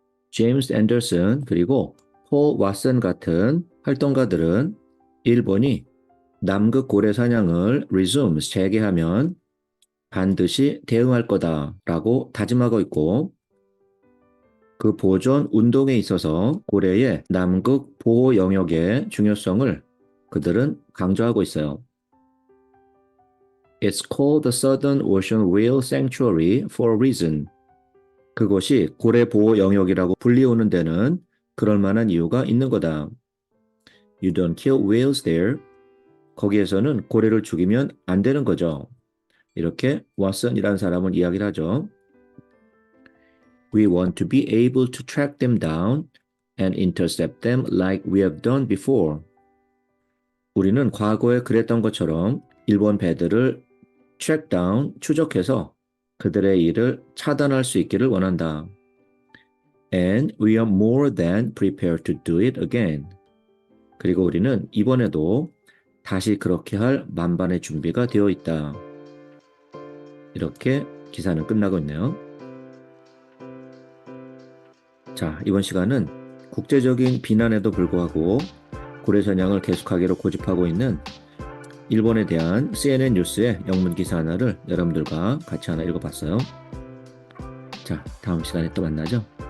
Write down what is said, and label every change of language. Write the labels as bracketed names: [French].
[Korean] 제임스 앤더슨 그리고 폴 왓슨 같은 활동가들은 일본이 남극 고래 사냥을 resume, 재개하면 반드시 대응할 거다라고 다짐하고 있고 그 보존 운동에 있어서 고래의 남극 보호 영역의 중요성을 그들은 강조하고 있어요. [English] It's called the Southern Ocean Whale Sanctuary for a reason. [Korean] 그것이 고래 보호 영역이라고 불리우는 데는 그럴 만한 이유가 있는 거다. [English] You don't kill whales there. [Korean] 거기에서는 고래를 죽이면 안 되는 거죠. 이렇게 왓슨이라는 사람은 이야기를 하죠. [English] We want to be able to track them down and intercept them like we have done before. [Korean] 우리는 과거에 그랬던 것처럼 일본 배들을 track down, 추적해서 그들의 일을 차단할 수 있기를 원한다. [English] And we are more than prepared to do it again. [Korean] 그리고 우리는 이번에도 다시 그렇게 할 만반의 준비가 되어 있다. 이렇게 기사는 끝나고 있네요. 자, 이번 시간은 국제적인 비난에도 불구하고 고래 사냥을 계속하기로 고집하고 있는 일본에 대한 CNN 뉴스의 영문 기사 하나를 여러분들과 같이 하나 읽어봤어요. 자, 다음 시간에 또 만나죠.